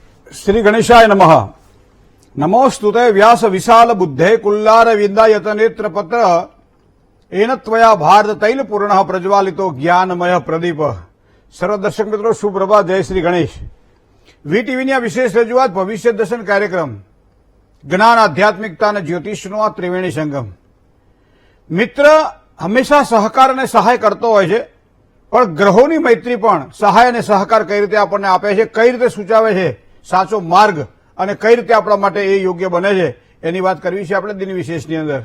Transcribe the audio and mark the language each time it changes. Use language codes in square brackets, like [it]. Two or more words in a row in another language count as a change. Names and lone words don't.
[sa] श्री गणेशाय नमः। नमोस्तुते व्यास विशाल बुद्धे कुल्लार विद्यायत नेत्र पत्र एन त्वया भारत तैल पूर्ण प्रज्वालितो ज्ञानमय प्रदीप। [hi] सर्व दर्शक मित्रों सुप्रभात, जय श्री गणेश। [gu] વીટીવીની આ વિશેષ રજૂઆત ભવિષ્ય દર્શન કાર્યક્રમ જ્ઞાન આધ્યાત્મિકતા અને જ્યોતિષનો આ ત્રિવેણી સંગમ। મિત્ર હંમેશા સહકાર અને સહાય કરતો હોય છે, પણ ગ્રહોની મૈત્રી પણ સહાય અને સહકાર કઈ રીતે આપણને આપે છે, કઈ રીતે સૂચવે છે સાચો માર્ગ અને કઈ રીતે આપણા માટે એ યોગ્ય બને છે, એની વાત કરવી છે આપણે દિન વિશેષની અંદર।